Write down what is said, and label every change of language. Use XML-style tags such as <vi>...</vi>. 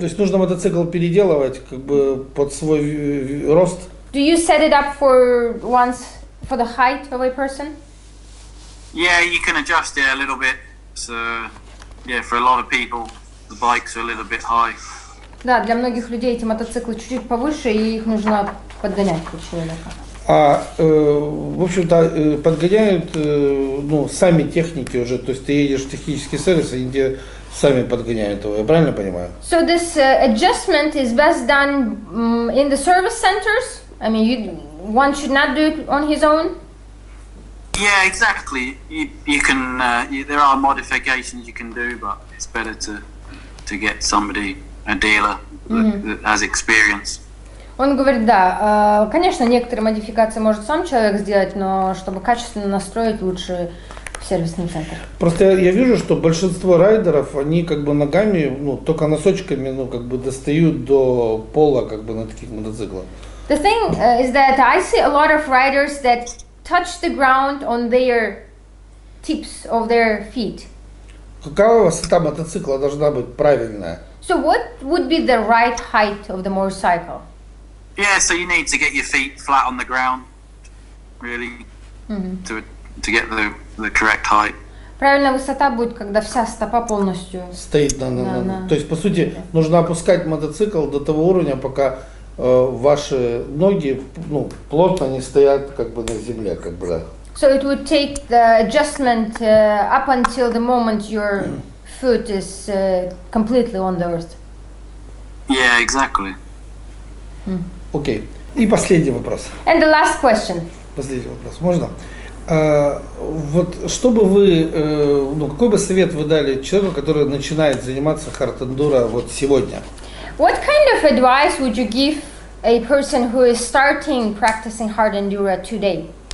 <ru>То есть нужно мотоцикл переделывать, как бы, под свой рост.</ru> <en>Do you set it up for the height of a person? Yeah, you can adjust it a little bit. So, yeah, for a lot of people, the bikes are a little bit high.</en> <ru>Да, для многих людей эти мотоциклы чуть-чуть повыше, и их нужно подгонять под человека. В общем-то, подгоняют, сами техники уже. То есть ты едешь в технический сервис, и они сами подгоняют его. Я правильно понимаю?</ru> <en>So this adjustment is best done in the service centers. I mean, one should not do it on his own. Yeah, exactly. You can. There are modifications you can do, but it's better to get somebody, a dealer that has experience.</en> <ru>Он говорит, да, конечно, некоторые модификации может сам человек сделать, но чтобы качественно настроить, лучше в сервисный центр. Просто я вижу, что большинство райдеров, они как бы ногами, только носочками, как бы достают до пола, как бы на таких мотоциклах.</ru> <en>The thing is that I see a lot of riders that touch the ground on their tips of their feet.</en> <ru>Какова высота мотоцикла должна быть правильная?</ru> <en>So what would be the right height of the motorcycle? Yeah, so you need to get your feet flat on the ground, really, to get the correct height.</en> <ru>Правильная высота будет, когда вся стопа полностью стоит То есть, по сути, нужно опускать мотоцикл до того уровня, пока ваши ноги, плотно не стоят, как бы, на земле, как бы, да.</ru> <en>So it would take the adjustment up until the moment your foot is completely on the earth. Yeah, exactly.</en> <ru>Окей. И последний вопрос.</ru> <en>And the last question.</en> <ru>Последний вопрос. Можно? Вот что бы вы, какой бы совет вы дали человеку, который начинает заниматься хард-эндуро вот сегодня?</ru> <en>What kind of advice would you give a person who is starting practicing hard enduro today?</en>